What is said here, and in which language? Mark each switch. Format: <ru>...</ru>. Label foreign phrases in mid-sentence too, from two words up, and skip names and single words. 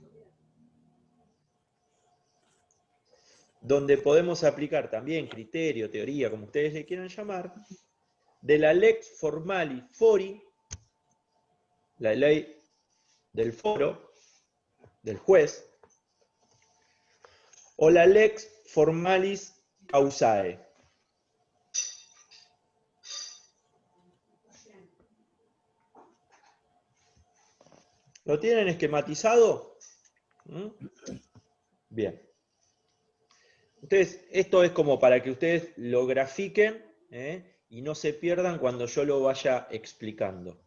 <es>donde podemos aplicar también criterio, teoría, como ustedes le quieran llamar, de la</es> <la>lex formali fori,</la> <es>la ley del foro, del juez, o la</es> <la>lex formalis causae.</la> <es>¿Lo tienen esquematizado? Bien. Esto es como para que ustedes lo grafiquen y no se pierdan cuando yo lo vaya explicando.</es>